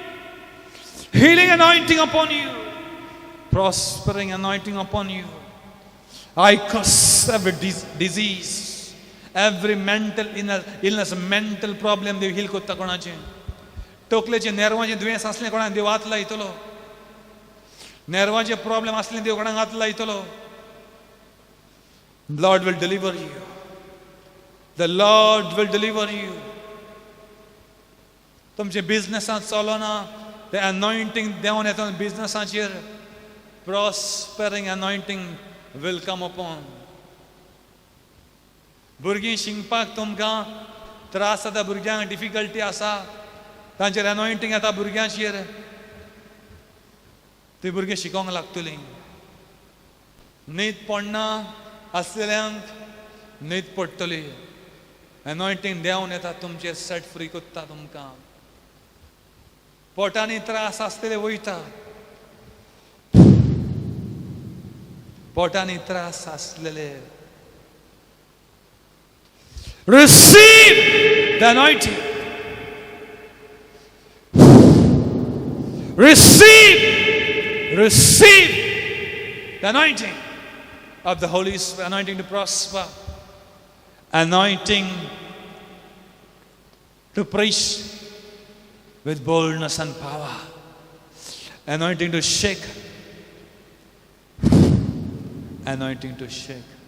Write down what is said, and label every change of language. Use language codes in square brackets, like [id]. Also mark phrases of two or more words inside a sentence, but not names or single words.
[en] Healing anointing upon you. prospering anointing upon you. I curse every disease, every mental illness, mental problem [kok] देव heal कोत्ता कोणाचे. टोकलेचे नेरवाचे दुयेंस असले कोणा देव आतला इतलो. नेरवाचे प्रॉब्लेम असले देव कोणाक आतला इतलो. [en] Lord will deliver you. The Lord will deliver you. [kok] तुमचे बिझनेसांत चलोना ते anointing देवन येता बिझनेसाचेर [en] prospering anointing will come upon. [kok] भुरगीं शिंकपाक तुमकां त्रास जाता, भुरग्यांक डिफिकल्टी आसा, तांचेर anointing येता भुरग्यांचेर, ती भुरगीं शिकोंक लागतलीं. न्हीद पडना असलेल्यांक न्हीद पडटली. anointing देवन येता तुमचेर सेट फ्री कोत्ता तुमकां. पोटांनी त्रास आसतले वयता. पोटांनी त्रास आसलेले. [en] Receive the anointing. Receive the anointing of the Holy Spirit, anointing to prosper, anointing to preach with boldness and power, anointing to shake, anointing to shake.